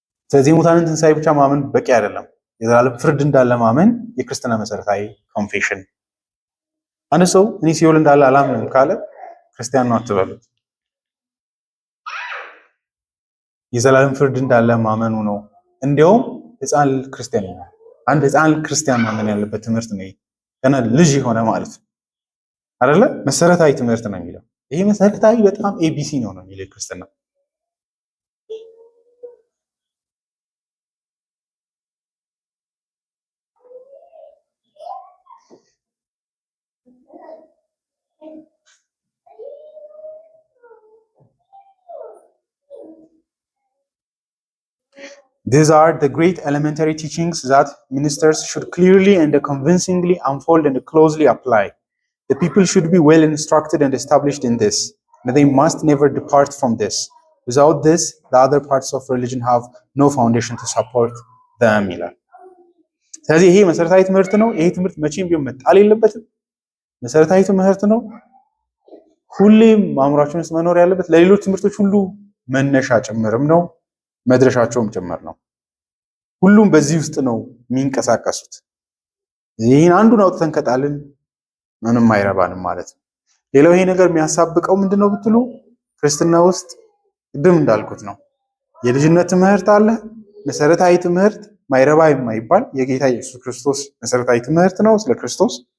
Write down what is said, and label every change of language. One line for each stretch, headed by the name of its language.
Amharic: ስለዚህ የሙታንን ትንሣኤ ብቻ ማመን በቂ አይደለም። የዘላለም ፍርድ እንዳለ ማመን የክርስትና መሰረታዊ ኮንፌሽን። አንድ ሰው እኔ ሲኦል እንዳለ አላምንም ካለ ክርስቲያን ነው አትበሉት። የዘላለም ፍርድ እንዳለ ማመኑ ነው። እንዲያውም ህፃን ክርስቲያን ነው። አንድ ህፃን ክርስቲያን ማመን ያለበት ትምህርት ነው። ገና ልጅ የሆነ ማለት ነው አይደለ? መሰረታዊ ትምህርት ነው የሚለው። ይሄ መሰረታዊ በጣም ኤቢሲ ነው የሚለው ክርስትና።
English: These are the great elementary teachings that ministers should clearly and convincingly unfold and closely apply. The people should be well instructed and established in this, and they must never depart from this. Without this, the other parts of religion have no foundation to support them.
Amharic: ስለዚህ ይሄ መሰረታዊ ትምህርት ነው። ይሄ ትምህርት መቼም ቢሆን መጣል የለበትም። መሰረታዊ ትምህርት ነው። ሁሌም ማምራችን ውስጥ መኖር ያለበት ለሌሎች ትምህርቶች ሁሉ መነሻ ጭምርም ነው። መድረሻቸውም ጭምር ነው። ሁሉም በዚህ ውስጥ ነው የሚንቀሳቀሱት። ይህን አንዱን አውጥተን ከጣልን ምንም አይረባንም ማለት ነው። ሌላው ይሄ ነገር የሚያሳብቀው ምንድነው ብትሉ ክርስትና ውስጥ ቅድም እንዳልኩት ነው። የልጅነት ትምህርት አለ፣ መሰረታዊ ትምህርት ማይረባ የማይባል የጌታ ኢየሱስ ክርስቶስ መሰረታዊ ትምህርት ነው ስለ ክርስቶስ።